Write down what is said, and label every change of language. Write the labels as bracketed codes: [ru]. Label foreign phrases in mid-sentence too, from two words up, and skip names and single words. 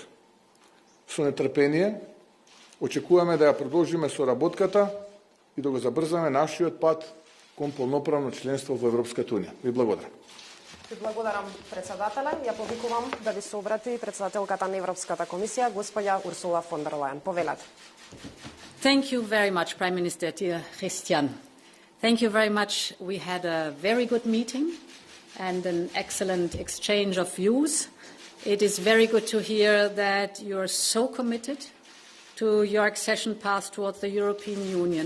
[mk] Со нетрпение очекуваме да ја продолжиме соработката и да го забрзаме нашиот пат кон полноправно членство во Европската Унија. Ви благодарам. Ви благодарам, председателе. Ја повикувам да ви се обрати председателката на Европската комисија, госпоѓа Ursula von der Leyen. Повелете. [en] Thank you very much, Prime Minister, dear Hristijan. Thank you very much. We had a very good meeting and an excellent exchange of views. It is very good to hear that you are so committed to your accession path towards the European Union.